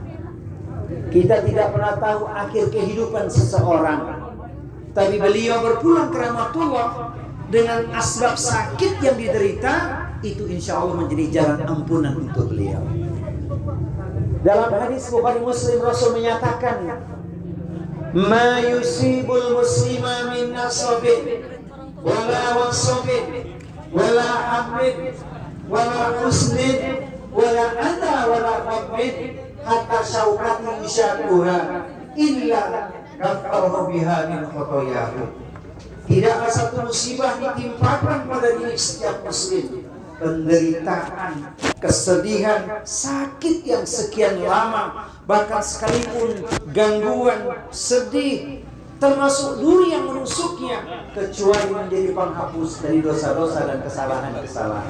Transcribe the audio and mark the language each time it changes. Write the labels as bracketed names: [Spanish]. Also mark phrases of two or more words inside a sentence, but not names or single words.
[Indonesian] Kita tidak pernah tahu akhir kehidupan seseorang, tapi beliau berpulang ke rahmatullah dengan asbab sakit yang diderita, itu [Arabic] إن شاء الله [Indonesian] menjadi jalan ampunan untuk beliau. Dalam hadis Bukhari Muslim, Rasul menyatakan, [Arabic] ما يصيب المسلم من نصب ولا وصب ولا هم ولا حزن ولا أذى ولا غم حتى شوكة يشاكها إلا كفر بها من خطاياه. [Indonesian] Tidaklah satu musibah ditimpakan pada diri setiap muslim, penderitaan, kesedihan, sakit yang sekian lama, bahkan sekalipun gangguan, sedih, termasuk duri yang menusuknya, kecuali menjadi penghapus dari dosa-dosa dan kesalahan-kesalahan.